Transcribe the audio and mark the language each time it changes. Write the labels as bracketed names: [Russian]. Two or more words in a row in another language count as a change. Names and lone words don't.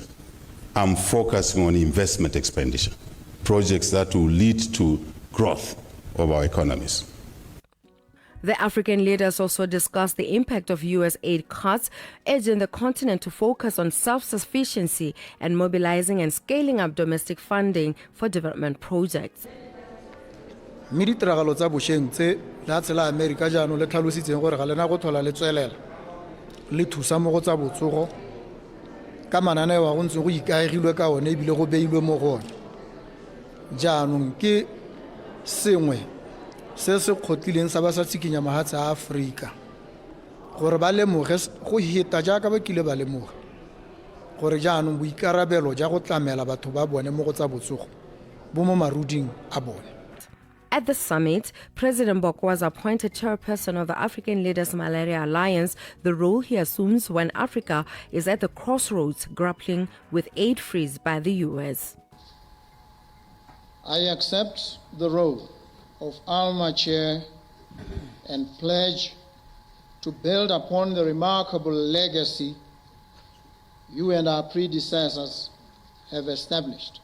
[English] I'm focusing on investment expenditure, projects that will lead to growth of our economies. The African leaders also discussed the impact of U.S. aid cuts, urging the continent to focus on self-sufficiency and mobilizing and scaling up domestic funding for development projects. [Tswana] mme ditiragalo tsa bošweng tse la tsela Amerika jaanong le tlhalositseng gore ga lena go tlhola le tswelela le thusa mo go tsa botsogo ka mananeo a go ntse go ikaegilwe ka one ebile go beilwe mo go one jaanong ke sengwe se se kgotlileng sa ba sa tsikinya mahatsi a Afrika gore ba lemoge go hita jaaka ba kile ba lemoga gore jaanong boikarabelo ja go tlamela batho ba bone mo go tsa botsogo bo mo maruding a bone. [English] At the summit, President Boko was appointed chairperson of the African Leaders Malaria Alliance, the role he assumes when Africa is at the crossroads grappling with aid freeze by the U.S. I accept the role of ALMA chair and pledge to build upon the remarkable legacy you and our predecessors have established.